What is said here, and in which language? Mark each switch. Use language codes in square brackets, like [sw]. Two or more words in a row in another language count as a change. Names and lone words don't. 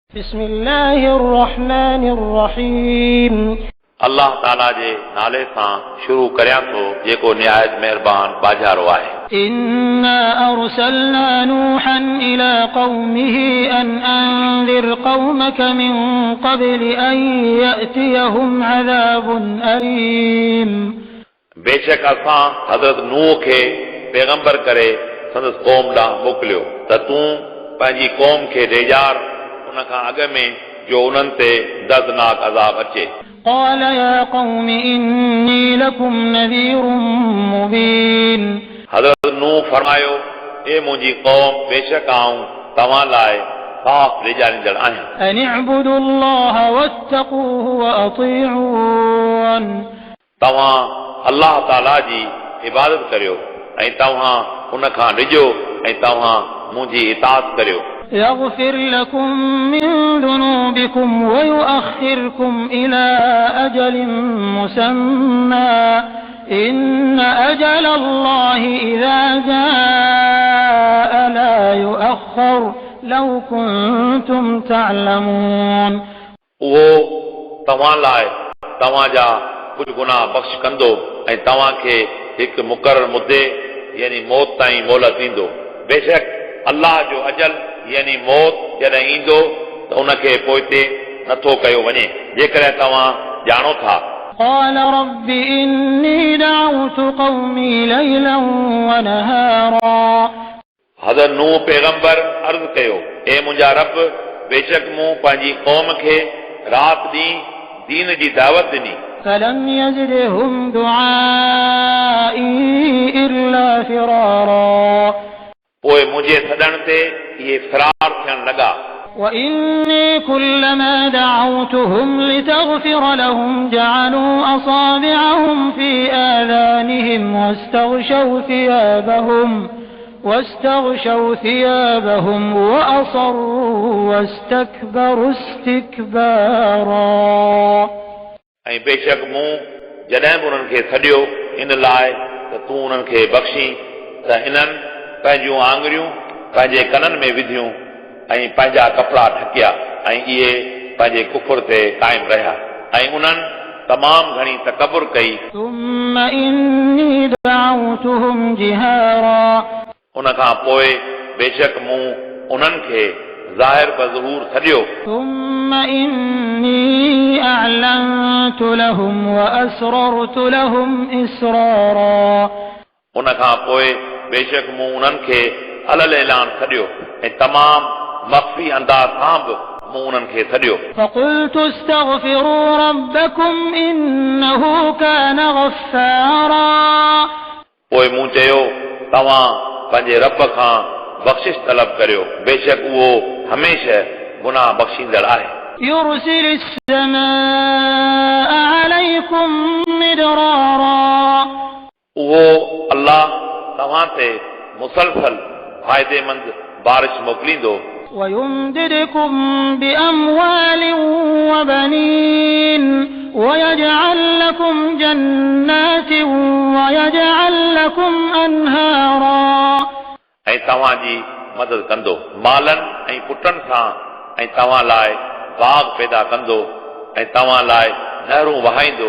[ar] بسم الله الرحمن الرحيم [sd] अल्लाह ताला जे नाले सां शुरू करियां थो जेको निहायत महिरबान बाजारो आहे। [ar] إنا أرسلنا نوحا إلى قومه أن أنذر قومك من قبل أن يأتيهم عذاب أليم [sd] बेशक असां हज़रत नूह खे पैगंबर करे संदसि क़ौम ॾांहुं मोकिलियो त तूं पंहिंजी क़ौम खे ॾेजाड़ उन खां अॻु में जो उन्हनि ते दर्दनाक अज़ाब अचे। [ar] قال يا قوم إني لكم نذير مبين [sd] हज़रत नूह फरमायो ए मुंहिंजी क़ौम बेशक आऊं तव्हां लाइ साफ़ ॾेजाड़ींदड़ आहियां। [ar] أن اعبدوا الله واتقوه وأطيعون [sd] तव्हां अल्लाह ताला जी इबादत करियो ऐं तव्हां उन खां ॾिजो ऐं तव्हां मुंहिंजी इताअत करियो। [ar] يغفر لكم من ذنوبكم ويؤخركم إلى أجل مسمى إن أجل الله إذا جاء لا يؤخر لو كنتم تعلمون [sd] उहो तव्हां लाइ तव्हांजा कुझु गुनाह बख़्श कंदो ऐं तव्हांखे हिकु मुक़रर मुदे यानी मौत ताईं मोहलत ॾींदो। बेशक अल्लाह जो अजल यानी मौत जॾहिं ईंदो त उनखे पोइते नथो कयो वञे जेकॾहिं तव्हां ॼाणो था। [ar] قال رب إني دعوت قومي ليلا ونهارا [sd] हज़रत नूह पैगंबर अर्ज़ कयो ए मुंहिंजा रब बेशक मूं पंहिंजी क़ौम खे राति ॾींहुं दीन जी दावत ॾिनी [ar] فلم يزدهم دعائي إلا فرارا [sd] पोइ मुंहिंजे सॾण ते इहे फरार थियण लॻा। [ar] وإني كلما دعوتهم لتغفر لهم جعلوا أصابعهم في آذانهم واستغشوا ثيابهم وأصروا واستكبروا استكبارا [sd] ऐं बेशक मूं जॾहिं बि उन्हनि खे सॾियो इन लाइ त तूं उन्हनि खे बख़्शी त इन्हनि पंहिंजूं आङुरियूं पंहिंजे कननि में विधियूं ऐं पंहिंजा कपिड़ा ढकिया ऐं इहे पंहिंजे कुफर ते क़ाइम रहिया ऐं उन्हनि तमामु घणी तकबुर कई। [ar] ثم إني دعوتهم جهارا [sd] उन खां पोइ बेशक मूं उन्हनि खे ज़ाहिर बज़हूर सॾियो। [ar] ثم إني أعلنت لهم وأسررت لهم إسرارا [sd] उन खां पोइ बेशक मूं उन्हनि खे अलल ऐलान सॾियो ऐं तमामु मख़फ़ी अंदाज़ सां बि मूं उन्हनि खे सॾियो। [ar] فقلت استغفروا ربكم إنه كان غفارا [sd] पोइ मूं चयो तव्हां पंहिंजे रब खां बख़्शिश तलब करियो बेशक उहो हमेशह गुनाह बख़्शींदड़ आहे। [ar] يرسل السماء عليكم مدرارا [sd] उहो अल्लाह तव्हां ते मुसलसल फ़ाइदेमंद बारिश मोकिलींदो [ar] ويمددكم بأموال وبنين ويجعل لكم جنات ويجعل لكم أنهارا [sd] ऐं तव्हांजी मदद कंदो मालनि ऐं पुटनि सां ऐं तव्हां लाइ बाग़ पैदा कंदो ऐं तव्हां लाइ नहरूं वहाईंदो।